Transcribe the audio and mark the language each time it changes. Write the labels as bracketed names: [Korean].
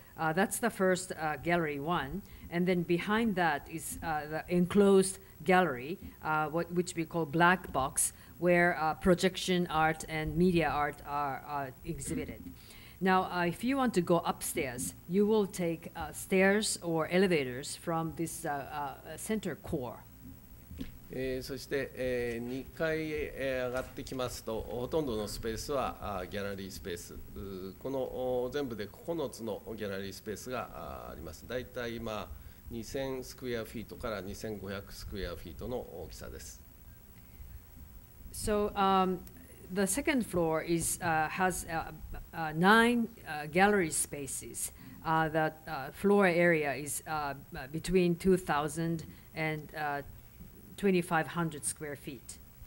[English] That's the first gallery one, and then behind that is the enclosed gallery, which we call black box, where projection art and media art are exhibited. Now, if you want to go upstairs, you will take stairs or elevators from this center core. [Japanese] そして、2階へ上がってきますと、ほとんどのスペースはギャラリースペース、この全部で9つのギャラリースペースがあります。だいたい今、2000スクエアフィートから2500スクエアフィートの大きさです。 [English] So, the second floor has 9 gallery spaces. The floor area is between 2,000 and 2,500 square feet.